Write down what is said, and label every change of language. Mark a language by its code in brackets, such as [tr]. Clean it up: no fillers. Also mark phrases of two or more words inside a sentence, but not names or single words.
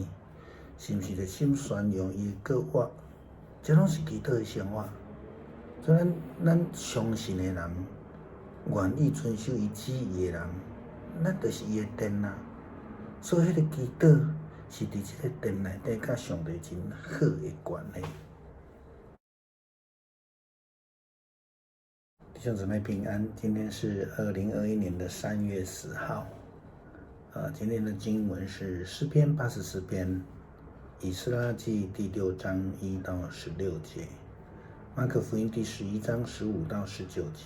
[nan] 是毋是热心宣扬伊的国话？这拢是祈祷的生活。所以咱相信的人，愿意遵守伊旨意的人，咱就是伊的殿啊。所以迄个祈祷是伫这个殿内底，甲上帝真好的关系。弟兄姊妹平安，今天是2021年的3月10号。今天的经文是诗篇84篇，以斯拉记第6章1到16节，马可福音第11章15到19节。